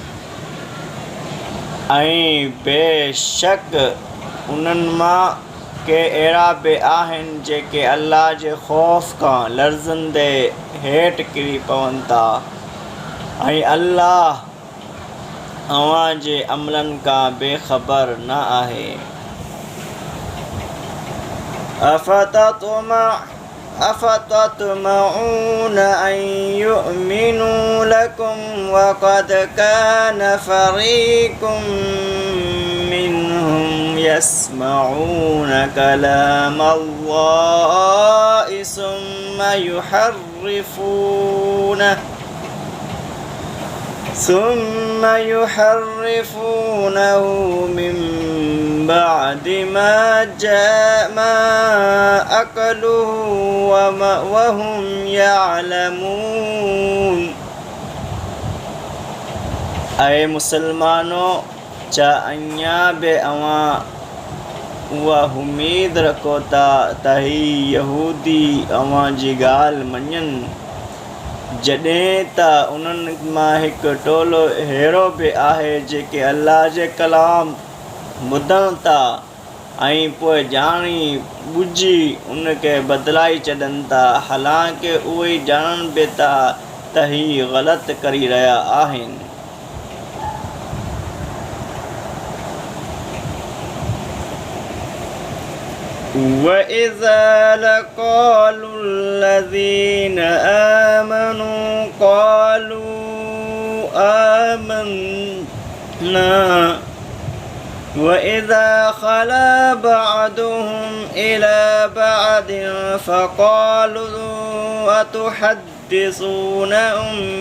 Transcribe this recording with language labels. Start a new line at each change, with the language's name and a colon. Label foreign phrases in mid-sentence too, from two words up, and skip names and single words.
Sindhi: ऐं बेशक उन्हनि मां अहिड़ा बि आहिनि जेके अल्लाह जे ख़ौफ़ खां लर्ज़ंदे हेठि किरी पवनि था ऐं अल्लाह अव्हां जे अमलनि खां बेख़बर न आहे.
Arabic: أفتطمعون أن يؤمنوا لكم وقد كان فريق منهم يسمعون كلام الله ثم يحرفونه من بعد ما أكلوه وهم يعلمون.
Sindhi: اے مسلمانو छा अञा बि अव्हां उहा उमेद रखो था त ही यहूदी अव्हां जी ॻाल्हि मञनि जॾहिं त उन्हनि मां हिकु टोलो अहिड़ो बि आहे जेके अल्लाह जे कलाम ॿुधनि था ऐं पोइ ॼाणी ॿुझी उनखे बदिलाई छॾनि था, हालांकि उहे ॼाणनि बि था त ही ग़लति करी रहिया आहिनि.
Arabic: وَإِذَا لَقَوا الَّذِينَ آمَنُوا قَالُوا آمَنَّا وَإِذَا خَلَا بَعْضُهُمْ إِلَى بَعْضٍ فَقَالُوا أَتُحَدِّثُونَهُمْ